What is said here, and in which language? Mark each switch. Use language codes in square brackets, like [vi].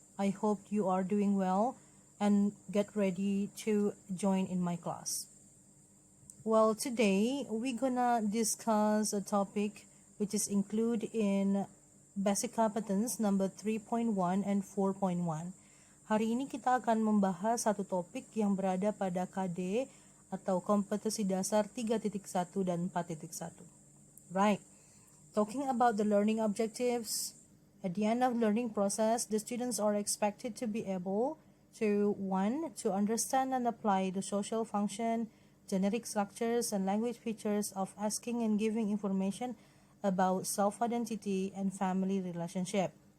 [en] I hope you are doing well and get ready to join in my class. Well, today we're gonna discuss a topic which is included in Basic Competence number 3.1 and 4.1. [id] Hari ini kita akan membahas satu topik yang berada pada KD atau kompetensi dasar 3.1 dan 4.1. [en] Right. Talking about the learning objectives, at the end of learning process, the students are expected to be able to 1. To understand and apply the social function, generic structures, and language features of asking and giving information about self-identity and family relationship.